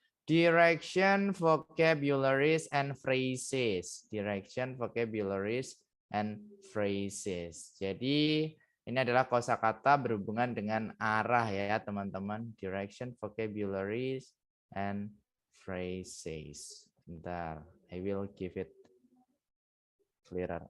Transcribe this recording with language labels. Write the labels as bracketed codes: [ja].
[en] Direction, vocabularies, and phrases. Direction, vocabularies, and phrases. [id] Jadi, ini adalah kosakata berhubungan dengan arah ya, teman-teman. [en] Direction, vocabularies, and phrases. [id] Bentar, [en] I will give it clearer.